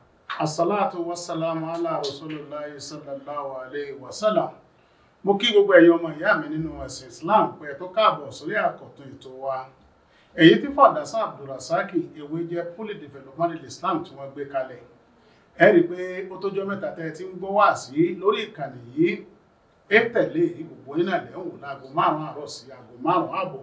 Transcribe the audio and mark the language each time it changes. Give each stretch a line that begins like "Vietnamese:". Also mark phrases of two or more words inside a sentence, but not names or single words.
Arabic: الصلاة والسلام على رسول الله صلى الله عليه وسلم.
Yoruba: Mo kí gbogbo ẹ̀yin ọmọ ìyá mi nínú ẹ̀sìn Islam pé tó káàbọ̀ sórí àkọ́tún ètò wa. Èyí tí Fọ̀dásá Abdulrasaki ewé jẹ́ Poly Development Islam tí wọ́n gbé kalẹ̀. Ẹ rí pé ó tójọ́ mẹ́ta tẹ́ ti ń gbọ́ wá sí lórí ìkànnì yìí. Tẹ̀lé gbogbo yín náà lẹ́hùn láago 5 àárọ̀ sí aago 5 àbọ̀.